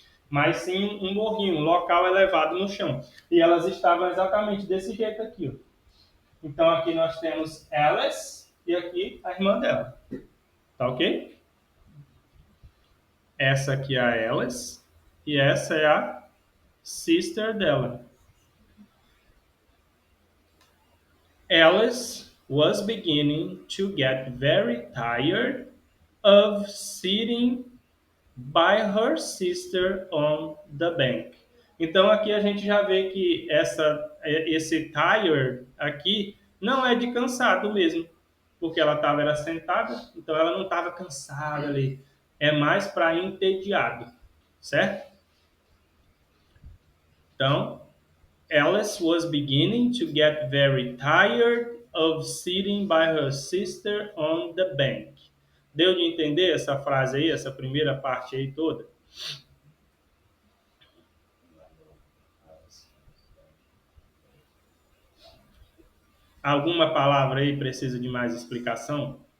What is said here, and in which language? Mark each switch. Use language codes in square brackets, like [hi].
[pt] Mas sim um morrinho, um local elevado no chão. E elas estavam exatamente desse jeito aqui. Ó. Então aqui nós temos Alice e aqui a irmã dela. Tá ok? Essa aqui é a Alice e essa é a sister dela. [en] Alice was beginning to get very tired of sitting by her sister on the bank. [pt] Então aqui a gente já vê que esse tired aqui não é de cansado mesmo, porque ela estava sentada, então ela não estava cansada ali. É mais para entediado, certo? [en] Então, Alice was beginning to get very tired of sitting by her sister on the bank. [pt] Deu de entender essa frase aí, essa primeira parte aí toda? Alguma palavra aí precisa de mais explicação?